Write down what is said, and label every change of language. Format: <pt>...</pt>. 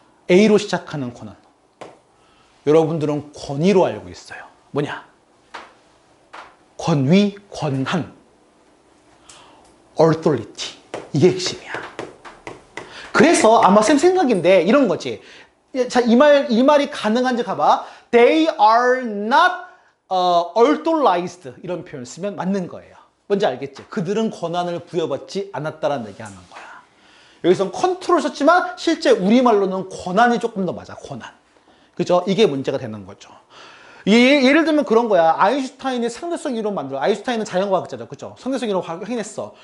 <ko>A로 시작하는 권한. 여러분들은 권위로 알고 있어요. 뭐냐? 권위, 권한. authority. 이게 핵심이야. 그래서 아마 쌤 생각인데 이런 거지. 자, 이 말이 가능한지 가봐.</ko> <en>They are not authorized.</en> <ko>이런 표현 쓰면 맞는 거예요. 뭔지 알겠지? 그들은 권한을 부여받지 않았다라는 얘기하는 거야. 여기서 컨트롤 썼지만 실제 우리말로는 권한이 조금 더 맞아. 권한. 그죠? 이게 문제가 되는 거죠. 예를 들면 그런 거야. 아인슈타인이 상대성 이론 만들어. 아인슈타인은 자연과학자죠. 그죠? 상대성 이론 확인했어.</ko>